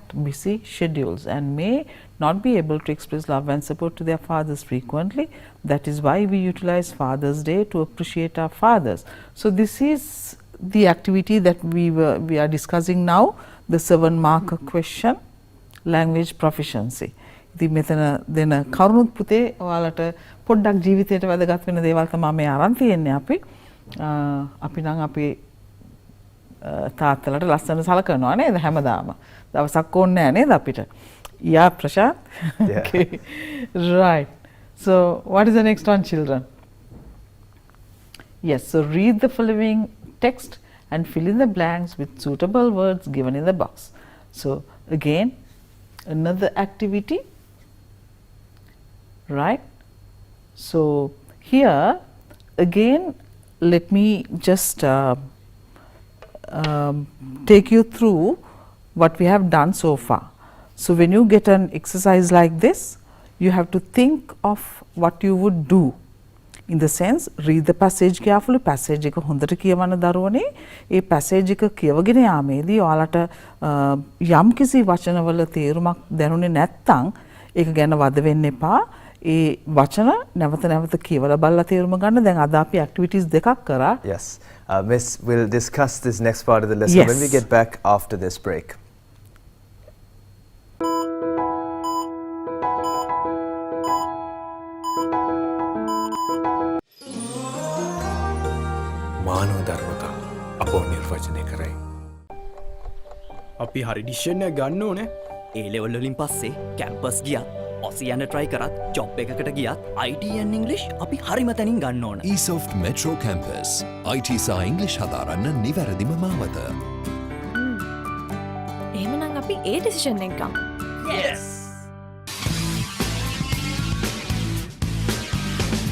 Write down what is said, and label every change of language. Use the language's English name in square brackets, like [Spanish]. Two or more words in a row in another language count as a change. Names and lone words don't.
[English] Busy schedules, and may not be able to express love and support to their fathers frequently. That is why we utilize Father's Day to appreciate our fathers. So this is the activity that we are discussing now, the 7-mark question, language proficiency. [Sinhala] ඉතින් මෙතන දෙන කරුණුත් පුතේ ඔයාලට පොඩ්ඩක් ජීවිතයට වැදගත් වෙන දේවල් තමයි මේ අරන් තියෙන්නේ අපි නම් අපේ තාත්තලට ලස්සන සලකනවා නේද හැමදාම දවසක් ඕනේ නැහැ නේද අපිට Yeah, Prashant? [English] Yeah. Okay. Right. So, what is the next one, children? Yes, so read the following text and fill in the blanks with suitable words given in the box. So, again, another activity, right? So, here again, let me just take you through what we have done so far. So, when you get an exercise like this, you have to think of what you would do. In the sense, read the passage carefully. [Sinhala] Passage එක හොඳට කියවන්න දරුවනේ. ඒ passage එක කියවගෙන යාමේදී ඔයාලට යම් කිසි වචනවල තේරුමක් දැනුනේ නැත්නම් ඒක ගැන වද වෙන්න එපා. ඒ වචන නැවත නැවත කියවලා බලලා තේරුම ගන්න. දැන් අද අපි activities දෙකක් කරා. [English] Yes. Miss will discuss this next part of the lesson when we get back after this break. [Sinhala] මානව ධර්මතා අපෝ නිර්වචනය කරයි. අපි හරි ඩිසිෂන් එක ගන්න ඕනේ. ඒ ලෙවල් වලින් පස්සේ කැම්පස් ගියත්, ඔසි යන try කරත්, ජොබ් එකකට ගියත් [English] IT and English [Sinhala] අපි හරිම තැනින් ගන්න ඕන. eSoft Metro Campus IT සහ English හදාරන්න නිවැරදිම මාවත. එහෙමනම් අපි ඒ ඩිසිෂන් එක ගමු. [English] Yes.